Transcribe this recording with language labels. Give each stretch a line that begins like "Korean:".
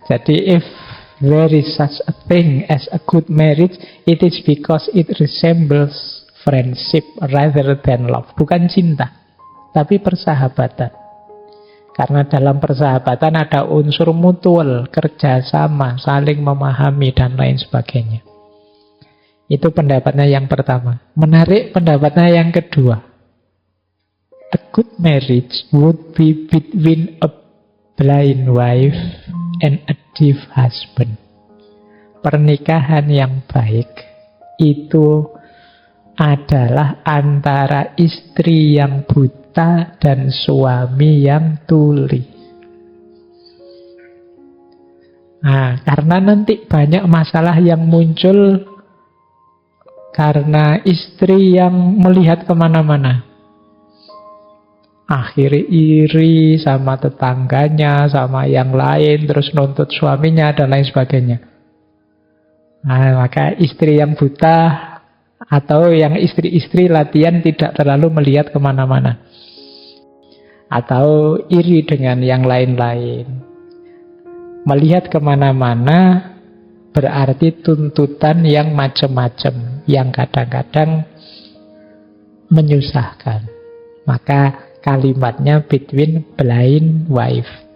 English: Jadi if there is such a thing as a good marriage, it is because it resembles friendship rather than love.
Indonesian: Bukan cinta, tapi persahabatan. Karena dalam persahabatan ada unsur mutual, kerjasama, saling memahami, dan lain sebagainya. Itu pendapatnya yang pertama. Menarik pendapatnya yang kedua.
English: A good marriage would be between a blind wife and a deaf husband.
Indonesian: Pernikahan yang baik itu adalah antara istri yang buta dan suami yang tuli. Nah, karena nanti banyak masalah yang muncul karena istri yang melihat kemana-mana. Akhirnya iri sama tetangganya, sama yang lain, terus nuntut suaminya, dan lain sebagainya. Nah, maka istri yang buta atau yang istri-istri latihan tidak terlalu melihat kemana-mana. Atau iri dengan yang lain-lain. Melihat kemana-mana berarti tuntutan yang macam-macam, yang kadang-kadang menyusahkan. Maka kalimatnya
English: between blind wife.